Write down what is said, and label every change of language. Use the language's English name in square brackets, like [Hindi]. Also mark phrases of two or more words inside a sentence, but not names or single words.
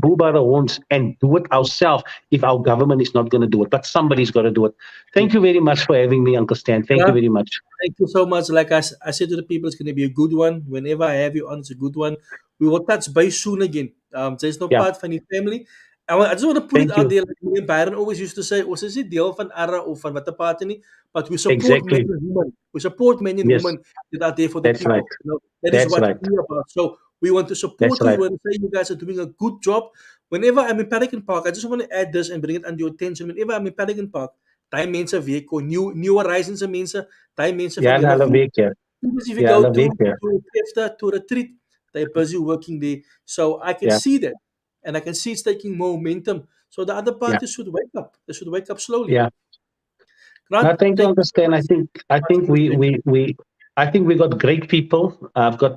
[English] the bull by the horns and do it ourselves. If our government is not going to do it, but somebody's got to do it. Yeah. Thank you very much for having me, Uncle Stan. Thank you Grant, very much. thank you so much. Like I said to the people, it's going to be a good one. Whenever I have you on, it's a good one. We will touch base soon again. There's no Yeah, [Afrikaans] part van die family. [English] I just want to put it thank out you. there, like me and Byron always used to say, [Afrikaans] ons is nie deel van ARA of van watter party nie, [English] but we support men Exactly. and women. We support men and Yes, women that are there for the that's right. people. That is That's what right. we are about. So we want to That's support you. right. We want to say you guys are doing a good job. Whenever I'm in Pelican Park, I just want to add this and bring it under your attention. Whenever I'm in Pelican Park, [Afrikaans] daai mense weet kon new horizons se mense, daai mense van Ja, julle hulle weet. weet jy. [English] Even if you [Afrikaans] Ja, [English] go [Afrikaans] hulle weet jy. [English] to Kefta, to retreat, they're busy working there. So I can [Afrikaans] Ja, [English] see that. And I can see it's taking momentum. So the other [Afrikaans] ja, [English] parties should wake up. They should wake up slowly. [Afrikaans] ja. [English] Grant, No, thank you, thank you so understand. much. I Much think appreciated. I think we got great people. I've got